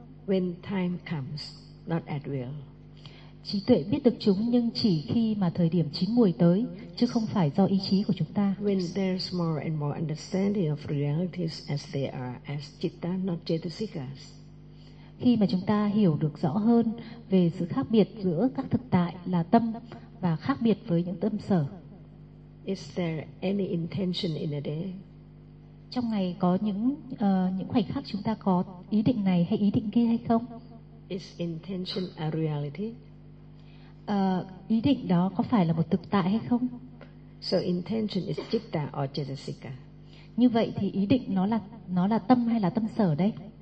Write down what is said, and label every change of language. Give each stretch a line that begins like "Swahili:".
English: When time comes, not at will.
Vietnamese: Trí tuệ biết được chúng nhưng chỉ khi mà thời điểm chín muồi tới, chứ không phải do ý chí của chúng ta.
English: When there's more and more understanding of realities as they are, as citta, not cetasikas.
Vietnamese: Khi mà chúng ta hiểu được rõ hơn về sự khác biệt giữa các thực tại là tâm và khác biệt với những tâm sở.
English: Is there any intention in a day?
Vietnamese: Trong ngày có những khoảnh khắc chúng ta có ý định này hay ý định kia hay không?
English: Is intention a reality?
Vietnamese: Ý định đó có phải là một thực tại hay không?
English: So intention is citta or cetasika.
Vietnamese: Như vậy thì ý định nó là tâm hay là tâm sở đấy?